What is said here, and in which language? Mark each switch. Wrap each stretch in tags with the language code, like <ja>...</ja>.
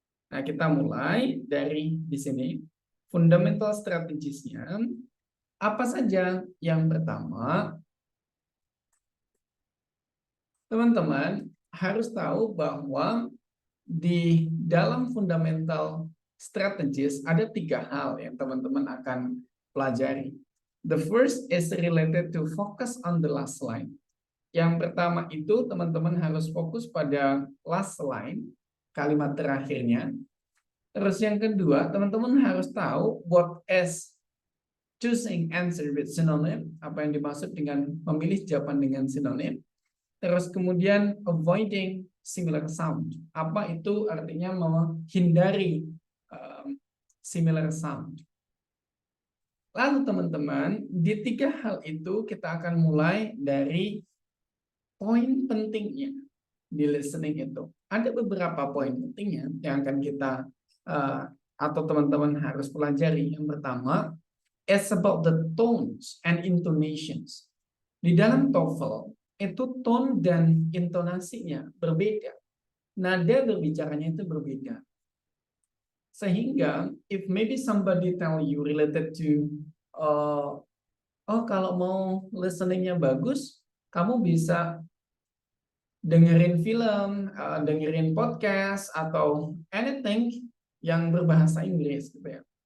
<id>Nah, kita mulai dari di sini. Fundamental strategiesnya apa saja? Yang pertama, teman-teman harus tahu bahwa di dalam fundamental strategies ada 3 hal yang teman-teman akan pelajari.</id> <en>The first is related to focus on the last line.</en> <id>Yang pertama itu teman-teman harus fokus pada last line, kalimat terakhirnya. Terus yang kedua, teman-teman harus tahu</id> <en>what is choosing answer with synonym,</en> <id>apa yang dimaksud dengan memilih jawaban dengan sinonim. Terus kemudian</id> <en>avoiding similar sound.</en> <id>Apa itu artinya menghindari similar sound. Lalu teman-teman, di 3 hal itu kita akan mulai dari poin pentingnya di listening itu. Ada beberapa poin pentingnya yang akan kita atau teman-teman harus pelajari. Yang pertama,</id> <en>it's about the tones and intonations.</en> <id>Di dalam TOEFL, itu tone dan intonasinya berbeda. Nada berbicaranya itu berbeda. Sehingga,</id> <en>if maybe somebody tell you related to,</en> <id>oh kalau mau listeningnya bagus, kamu bisa dengerin film, dengerin podcast, atau anything yang berbahasa Inggris gitu ya.</id>